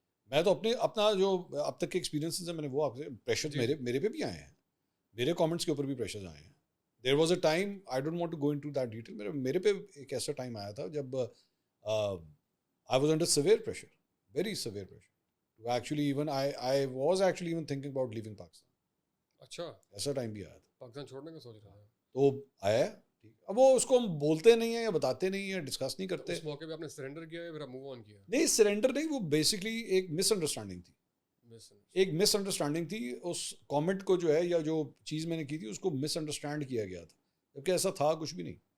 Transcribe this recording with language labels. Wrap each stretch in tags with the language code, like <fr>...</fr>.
<ur>میں تو اپنا جو اب تک کے ایکسپیرینسز ہیں میں نے وہ آپ سے پریشر میرے پہ بھی آئے ہیں, میرے کامنٹس کے اوپر بھی پریشرز آئے ہیں.</ur> <en>there was a time, I don't want to go into that detail,</en> <ur>میرے پہ ایک ایسا ٹائم آیا تھا جب</ur> <en>I was under severe pressure, very severe pressure. To actually even I was actually even thinking about leaving Pakistan.</en> <ur>اچھا, ایسا time بھی آیا تھا. پاکستان چھوڑنے کا سوچ رہا ہے تو آیا ہے. اب وہ اس کو ہم بولتے نہیں ہیں یا بتاتے نہیں ہیں, ڈسکس نہیں کرتے. اس موقع پہ آپ نے سرنڈر کیا ہے پھر آپ موو آن کیا؟ نہیں سرنڈر نہیں, وہ بیسکلی ایک مس انڈرسٹینڈنگ تھی. ایک مس انڈرسٹینڈنگ تھی. اس کامنٹ کو جو ہے یا جو چیز میں نے کی تھی اس کو مس انڈرسٹینڈ کیا گیا تھا, جبکہ ایسا تھا کچھ بھی نہیں.</ur>